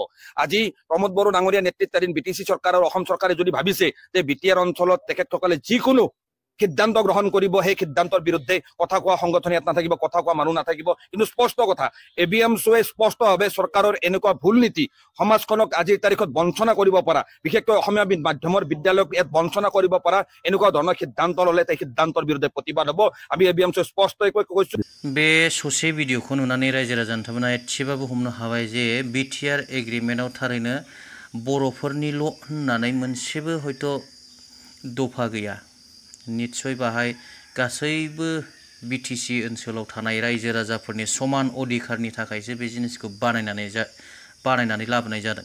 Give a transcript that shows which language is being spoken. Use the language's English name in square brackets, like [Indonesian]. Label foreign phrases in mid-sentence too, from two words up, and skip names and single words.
[Assamese] আজি প্ৰমোদ বড়ো ডাঙৰীয়া নেতৃত্বাধীন বিটিচি চৰকাৰ আৰু অসম চৰকাৰে যদি ভাবিছে যে বিটিআৰ অঞ্চলত তেখেতসকলে যিকোনো সিদ্ধান্ত গ্ৰহণ কৰিব, সেই সিদ্ধান্তৰ বিৰুদ্ধে কথা কোৱা সংগঠন ইয়াত নাথাকিব, কথা কোৱা মানুহ নাথাকিব। কিন্তু স্পষ্ট কথা, এবিএমছুৱে স্পষ্টভাৱে চৰকাৰৰ এনেকুৱা ভুল নীতি সমাজখনক আজিৰ তাৰিখত বঞ্চনা কৰিব পৰা, বিশেষকৈ অসমীয়া মাধ্যমৰ বিদ্যালয়ক ইয়াত বঞ্চনা কৰিব পৰা এনেকুৱা ধৰণৰ সিদ্ধান্ত ল'লে সেই সিদ্ধান্তৰ বিৰুদ্ধে প্ৰতিবাদ হ'ব। আমি এবিএমছুৱে স্পষ্টকৈ কৈছো। [Bodo] बे ससे भिडिअखौ नुनानै रायजो राजा नोंथांमोना एसेबाबो हमनो हाबाय जे बिटिआर एग्रिमेन्टआव थारैनो बर'फोरनिल' होननानै मोनसेबो हयथ' दफा गैया। निस्सय बाहाय गासैबो बिटिसि ओनसोलाव थानाय रायजो राजाफोरनि समान अधिकारनि थाखायसो बे जिनिसखौ बानायनानै लाबोनाय जादों।